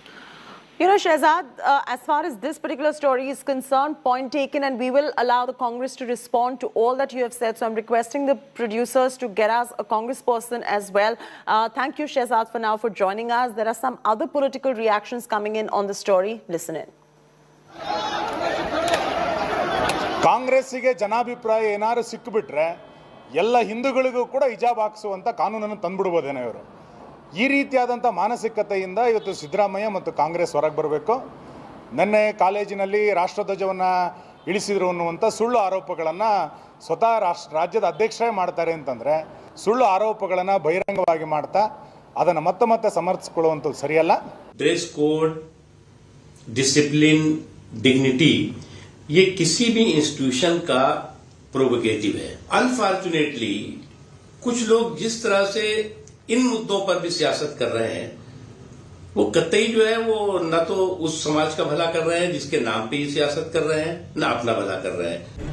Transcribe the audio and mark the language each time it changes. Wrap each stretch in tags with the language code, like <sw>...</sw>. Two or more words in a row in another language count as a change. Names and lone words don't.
<en>You know, Shehzad, as far as this particular story is concerned, point taken, and we will allow the Congress to respond to all that you have said. So I'm requesting the producers to get us a congressperson as well. Thank you, Shehzad, for now for joining us. There are some other political reactions coming in on the story. Listen in.</en> <kn>ಕಾಂಗ್ರೆಸ್ಸಿಗೆ ಜನಾಭಿಪ್ರಾಯ ಏನಾದರೂ ಸಿಕ್ಕಿಬಿಟ್ರೆ ಎಲ್ಲ ಹಿಂದೂಗಳಿಗೂ ಕೂಡ ಹಿಜಾಬ್ ಹಾಕಿಸುವಂಥ ಕಾನೂನನ್ನು ತಂದುಬಿಡ್ಬೋದೇನೋ ಇವರು. ಈ ರೀತಿಯಾದಂಥ ಮಾನಸಿಕತೆಯಿಂದ ಇವತ್ತು ಸಿದ್ದರಾಮಯ್ಯ ಮತ್ತು ಕಾಂಗ್ರೆಸ್ ಹೊರಗೆ ಬರಬೇಕು. ನಿನ್ನೆ ಕಾಲೇಜಿನಲ್ಲಿ ರಾಷ್ಟ್ರಧ್ವಜವನ್ನು ಇಳಿಸಿದ್ರು ಅನ್ನುವಂಥ ಸುಳ್ಳು ಆರೋಪಗಳನ್ನು ಸ್ವತಃ ರಾಜ್ಯದ ಅಧ್ಯಕ್ಷರೇ ಮಾಡ್ತಾರೆ ಅಂತಂದರೆ ಸುಳ್ಳು ಆರೋಪಗಳನ್ನು ಬಹಿರಂಗವಾಗಿ ಮಾಡ್ತಾ ಅದನ್ನು ಮತ್ತೆ ಸಮರ್ಥಿಸಿಕೊಳ್ಳುವಂಥದ್ದು ಸರಿಯಲ್ಲ.</kn> <en>dress code, discipline dignity,</en> <hi>ये किसी भी इंस्टीट्यूशन का प्रोवोकेटिव है। अनफॉर्चुनेटली कुछ लोग जिस तरह से इन मुद्दों पर भी सियासत कर रहे हैं, वो कतई जो है वो न तो उस समाज का भला कर रहे हैं जिसके नाम पे ही सियासत कर रहे हैं, न अपना भला कर रहे हैं।</hi>